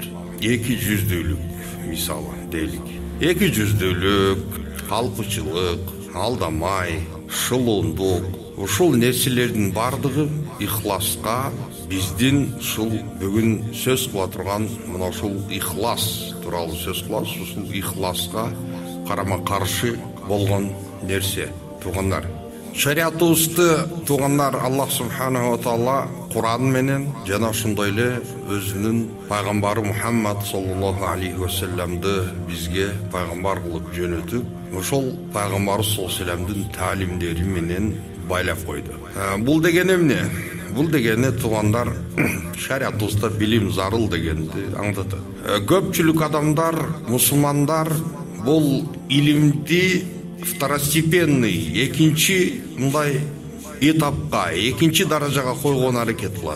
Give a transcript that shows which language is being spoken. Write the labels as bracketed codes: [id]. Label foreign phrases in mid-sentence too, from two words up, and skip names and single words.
[ky] Эки жүздүүлүк мисалы дейлик. Эки жүздүүлүк, калпычылык, алдамай, шылуундук, ушул нерселердин бардыгы ихласка, биздин ушул бүгүн сөз кыла турган мына ушул ихлас тууралуу сөз кылабыз. Ушул ихласка карама каршы болгон нерсе. Туугандар, шариятыбызды туугандар [ar] الله سبحانه وتعالى [ky] Куран менен жана ошондой эле өзүнүн пайгамбары Мухаммад [ar] صلى الله عليه وسلم [ky] бизге пайгамбар кылып жөнөтүп, ошол пайгамбар [ar] صلى الله عليه وسلم [ky] таалимдери менен байлап койду. Бул деген эмне? Бул дегени туугандар шариятыбызда билим зарыл дегенди аңдатат. Көпчүлүк адамдар, мусулмандар бул илимди второстепенный, экинчи мындай этапка, экинчи даражага койгон аракет кылат.